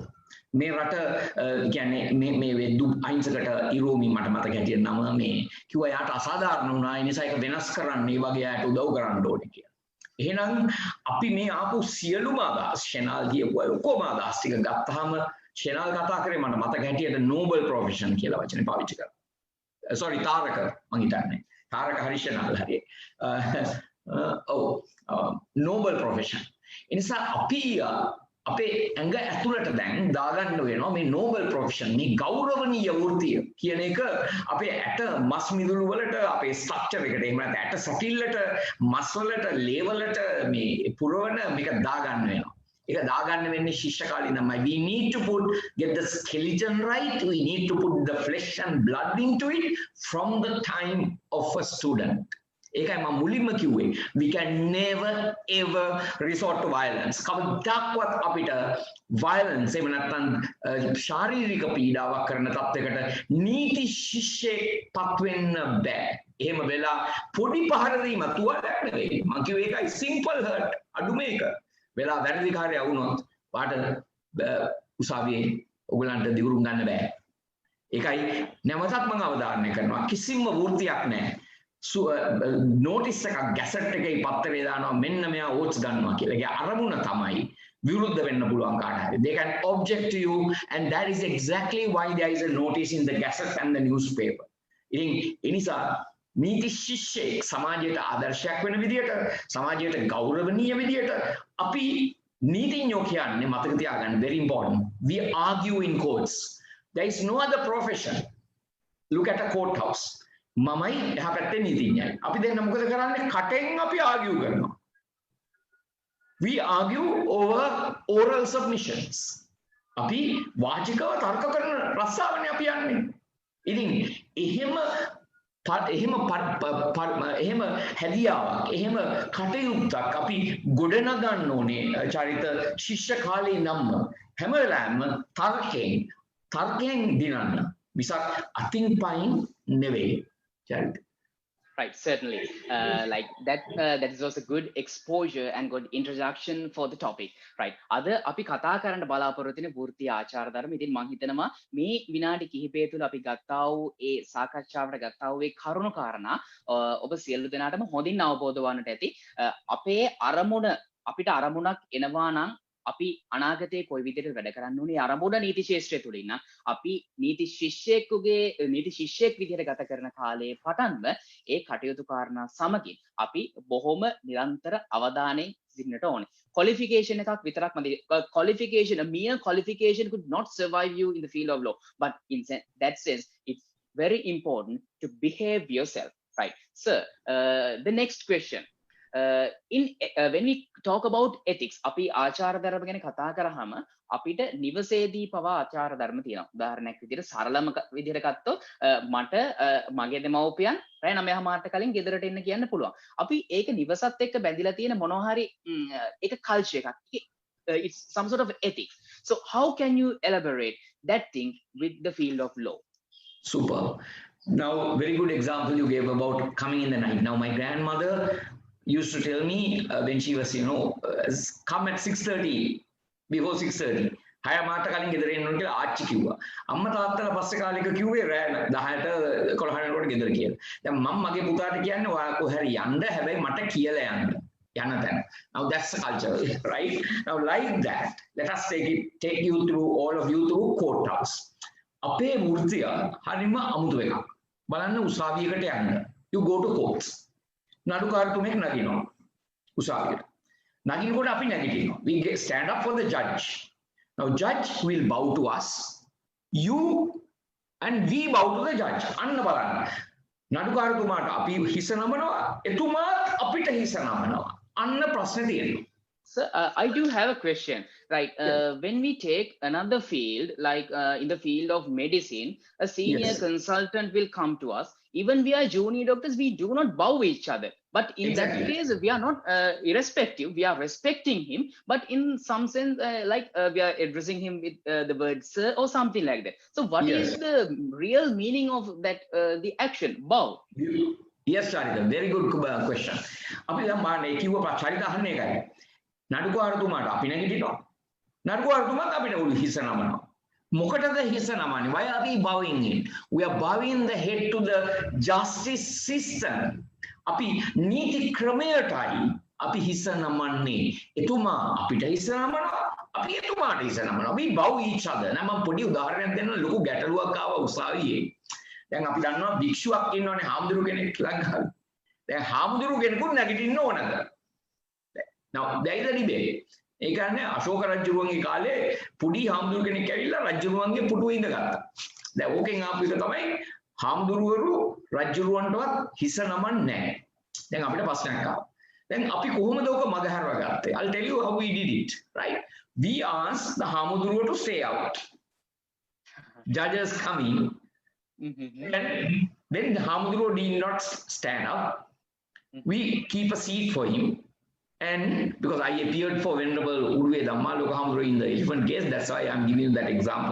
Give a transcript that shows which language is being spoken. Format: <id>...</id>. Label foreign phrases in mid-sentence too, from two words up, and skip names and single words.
<si>මේ රට කියන්නේ මේ වෙද්දු අහිංසකට ඉරෝමි මට මතක හැටියට නම මේ කිව්වා යාට අසාධාරණ වුණා ඒ නිසා ඒක වෙනස් කරන්න මේ වගේ අයට උදව් කරන්න ඕනේ කියලා. එහෙනම් අපි මේ ආපු සියලුම අදහස් ෂෙනල් කියපුවා ඔක්කොම අදහස් ටික ගත්තාම ෂෙනල් කතා කරේ මට මතක හැටියට</si> <en>noble profession</en> <si>කියලා වචනේ පාවිච්චි කරා.</si> <en>Sorry, Taraka, Mangitane. Taraka Harishanal Hari. Noble profession. In sa ape anga</en> <si>ඇතුළට දැන් දාගන්න වෙනවා මේ</si> <en>noble profession</en> <si>මේ ගෞරවනීය වෘත්තිය කියන එක අපේ ඇට මස් මිදුළු වලට අපේ ස්ට්‍රක්චර් එකට එහෙම නැත්නම් ඇට සටිල්ලට මස් වලට ලේ වලට මේ පුරවන මේක දාගන්න වෙනවා. ඒක දාගන්න වෙන්නේ ශිෂ්‍ය කාලේ තමයි.</si> <en>We need to get the skeleton right. We need to put the flesh and blood into it from the time of a student.</en> <si>ඒකයි මම මුලින්ම කිව්වේ.</si> <en>We can never ever resort to violence.</en> <si>කවදාවත් අපිට violence එහෙම නැත්නම් ශාරීරික පීඩාවක් කරන තත්යකට නීති ශිෂ්‍යෙක් පත් වෙන්න බෑ. එහෙම වෙලා පොඩි පහර දීම තුවාලයක් නෙවෙයි. මම කිව්වේ ඒකයි</si> <en>simple hurt.</en> <si>අඩු මේක. වෙලා වැරදිකාරයා වුණොත් වාට උසාවියේ ඔයගලන්ට දිගුරුම් ගන්න බෑ. ඒකයි නැවතත් මම අවධාරණය කරනවා කිසිම වෘත්තියක් නැහැ. නෝටිස් එකක් ගැසට් එකේ පත්තරේ දානවා මෙන්න මෙයා ඕට්ස් ගන්නවා කියලා. ඒකේ අරමුණ තමයි විරුද්ධ වෙන්න පුළුවන් කාට හරි.</si> <en>They can object to you and that is exactly why there is a notice in the gazette and the newspaper.</en> <si>ඉතින් ඒ නිසා නීති ශිෂ්‍යෙක් සමාජයට ආදර්ශයක් වෙන විදියට සමාජයට ගෞරවනීය විදියට අපි නීතිඥයෝ කියන්නේ මතක තියාගන්න</si> <en>very important. We argue in courts. There is no other profession. Look at a courthouse.</en> <si>මමයි එහා පැත්තේ නීතිඥයයි. අපි දෙන්න මොකද කරන්නේ? කටෙන් අපි argue කරනවා.</si> <en>We argue over oral submissions.</en> <si>අපි වාචිකව තර්ක කරන රස්සාවනේ අපි යන්නේ. ඉතින් එහෙම හැදියාවක් එහෙම කටයුත්තක් අපි ගොඩනගන්න ඕනේ චරිත ශිෂ්‍ය කාලේ නම් හැම වෙලාවෙම තර්කයෙන් දිනන්න මිසක් අතින් පයින් නෙවෙයි චරිත.</si> <en>Right, certainly. Like that is also good exposure and good introduction for the topic. Right.</en> <si>අද අපි කතා කරන්න බලාපොරොත්තු වෙන වෘත්තීය ආචාර ධර්ම. ඉතින් මම හිතනවා මේ විනාඩි කිහිපය තුළ අපි ගත්තා වූ ඒ සාකච්ඡාවට ගත්තා වූ ඒ කරුණු කාරණා ඔබ සියලු දෙනාටම හොඳින් අවබෝධ වන්නට ඇති. අපේ අරමුණ අපිට අරමුණක් එනවා නම් අපි අනාගතයේ කොයි විදිහට වැඩ කරන්න ඕනේ අරමුණ නීති ශාස්ත්‍රය තුලින් නම් අපි නීති ශිෂ්‍යෙක් විදිහට ගත කරන කාලයේ පටන්ම ඒ කටයුතු කාරණා සමගින් අපි බොහොම නිරන්තර අවධානයෙන් සිටින්නට ඕනේ. Qualification එකක් විතරක් මදි.</si> <en>A mere qualification could not survive you in the field of law, but in that sense it's very important to behave yourself, right? Sir, the next question. When we talk about ethics,</en> <si>අපි ආචාර ධර්ම ගැන කතා කරාම අපිට නිවසේදී පවා ආචාර ධර්ම තියෙනවා. උදාහරණයක් විදිහට සරලම විදිහට ගත්තොත් මට මගේ දෙමව්පියන් රෑ 9:00ට කලින් ගෙදරට එන්න කියන්න පුළුවන්. අපි ඒක නිවසත් එක්ක බැඳිලා තියෙන මොනවා හරි ඒක කල්චර් එකක්.</si> <en>It's some sort of ethics. So how can you elaborate that thing with the field of law? Super. Now, very good example you gave about coming in the night. Now, my grandmother used to tell me when she was, come at 6:30 before 6:30.</en> <si>හය මාට කලින් ගෙදර එන්න ඕන කියලා ආච්චි කිව්වා. අම්මා තාත්තලා පස්සේ කාලෙක කිව්වේ රෑ 10ට 11ට කොට ගෙදර කියලා. දැන් මම මගේ පුතාට කියන්නේ ඔයා කොහරි යන්න හැබැයි මට කියලා යන්න. යන තැන.</si> <en>Now that's the culture, right? Now like that, let us take you through all of you through courthouse.</en> <si>අපේ වෘත්තිය හරිම අමුතු එකක්. බලන්න උසාවියකට යන්න.</si> <en>You go to courts.</en> <si>නඩුකාරතුමෙක් නගිනවා උසාවියට. නගිනකොට අපි නැගිටිනවා.</si> <en>We stand up for the judge. Now judge will bow to us, you and we bow to the judge.</en> <si>අන්න බලන්න. නඩුකාරතුමාට අපි හිස නමනවා, එතුමාත් අපිට හිස නමනවා. අන්න ප්‍රශ්නේ තියෙනවා.</si> <en>So I do have a question. Right, when we take another field, like in the field of medicine, a senior consultant will come to us. Even we are junior doctors, we do not bow each other. But in that case, we are not irrespective. We are respecting him. But in some sense, we are addressing him with the word sir or something like that. So what is the real meaning of that, the action, bow? Yes, Charita, very good question.</en> <si>අපි දැන් මානේ කිව්ව චරිත අහන්නේ ඒකයි. නඩුකාරතුමාට අපි නැගිටිනවා. නඩුකාරතුමාත් අපිට හිස නමනවා. මොකටද හිස නමන්නේ?</si> <en>Why are we bowing in? We are bowing the head to the justice system.</en> <si>අපි නීති ක්‍රමයටයි අපි හිස නමන්නේ. එතුමා අපිට හිස නමනවා. අපි එතුමාට හිස නමනවා.</si> <en>We bow each other.</en> <si>නම් මම පොඩි උදාහරණයක් දෙන්න ලොකු ගැටලුවක් ආවා උසාවියේ. දැන් අපි දන්නවා භික්ෂුවක් ඉන්නවනේ හාමුදුරු කෙනෙක් ලංකාවේ. දැන් හාමුදුරු කෙනෙකුට නැගිටින්න ඕනද?</si> <en>Now there is a debate.</en> <si>ඒ කියන්නේ අශෝක රජුගේ කාලේ පුඩි හාමුදුරු කෙනෙක් ඇවිල්ලා රජුගේ පුටුවේ ඉඳගත්තා. දැන් ඕකෙන් ආපු එක තමයි හාමුදුරුවරු රජුරවන්ටවත් හිස නමන්නේ නැහැ. දැන් අපිට ප්‍රශ්නයක් ආවා. දැන් අපි කොහොමද ඕක මගහැරව ගත්තේ?</si> <en>I'll tell you how we did it, right? We asked the හාමුදුරුව to stay out. Judges coming. And when the haamuduruwo did not stand up, we keep a seat for him. And because I appeared for Venerable Uduwe Dhammaloka Haamuduruwo in the elephant case, that's why I'm giving you that example.</en>